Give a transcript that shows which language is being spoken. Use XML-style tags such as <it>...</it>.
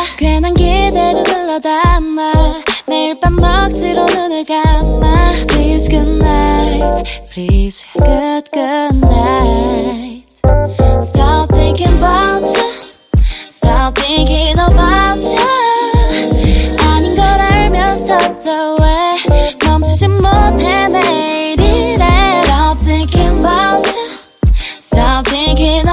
<ko>괜한 기대를 흘러담아 매일 밤 억지로 눈을 감아</ko> <en>Please good night, please good night. Stop thinking about you, stop thinking about you.</en> <ko>아닌 걸 알면서도 왜 멈추지 못해 매일 이래.</ko> <en>Stop thinking about you, stop thinking</en>